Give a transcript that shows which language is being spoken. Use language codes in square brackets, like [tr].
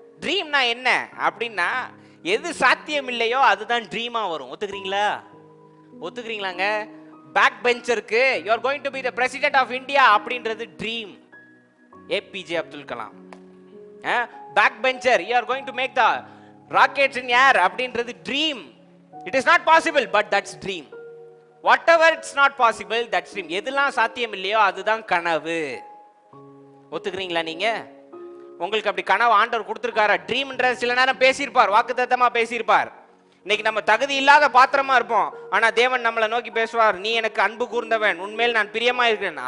[ta] ட்ரீம்னா என்ன அப்படின்னா, எது சாத்தியம் இல்லையோ அதுதான் ட்ரீமா வரும். ஒத்துக்கிறீங்களா? ஒத்துக்கிறீங்களாங்க? [en] Back பெஞ்சருக்கு you are going to be the president of India அப்படின்றது dream. APJ Abdul Kalam. Back bencher you are going to make the rockets in air அப்படின்றது dream. it is not possible but that's dream. whatever it's not possible that's dream. [ta] எதெல்லாம் சாத்தியம் இல்லையோ அதுதான் கனவு. ஒத்துக்கிறீங்களா? நீங்க உங்களுக்கு அப்படி கனவு ஆண்டவர் கொடுத்திருக்காரா? ட்ரீம்ன்ற சில நேரம் பேசியிருப்பார், வாக்குத்தத்தமா பேசியிருப்பார். இன்னைக்கு நம்ம தகுதி இல்லாத பாத்திரமா இருப்போம், ஆனா தேவன் நம்மளை நோக்கி பேசுவார், நீ எனக்கு அன்பு கூர்ந்தவன், உண்மையில் நான் பிரியமா இருக்கிறேன்.